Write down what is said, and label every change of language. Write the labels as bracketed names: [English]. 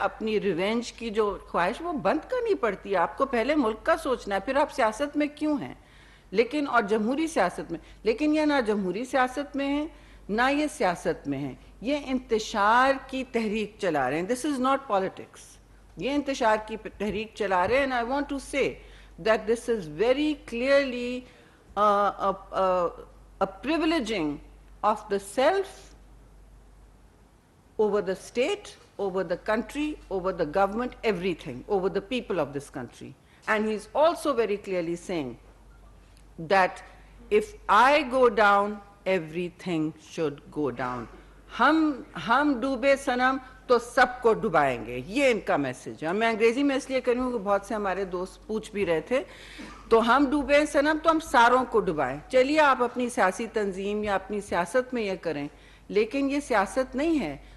[Urdu] اپنی ریونج کی جو خواہش وہ بند کرنی پڑتی ہے. آپ کو پہلے ملک کا سوچنا ہے, پھر آپ سیاست میں کیوں ہیں. لیکن اور جمہوری سیاست میں, لیکن یہ نہ جمہوری سیاست میں ہے نہ یہ سیاست میں ہے. یہ انتشار کی تحریک چلا رہے ہیں. [English] This is not politics. [Urdu] یہ انتشار کی تحریک چلا رہے ہیں. [English] and I want to say that this is very clearly a privileging of the self over the state, over the country, over the government, everything, over the people of this country. And he's also very clearly saying that if I go down, everything should go down. [Urdu] ہم ڈوبے صنم تو سب کو ڈبائیں گے, یہ ان کا message ہے. میں انگریزی میں اس لیے کروں کہ بہت سے ہمارے دوست پوچھ بھی رہے تھے. تو ہم ڈوبے صنم تو ہم ساروں کو ڈبائیں. چلیے آپ اپنی سیاسی تنظیم یا اپنی سیاست میں یہ کریں, لیکن یہ سیاست نہیں ہے.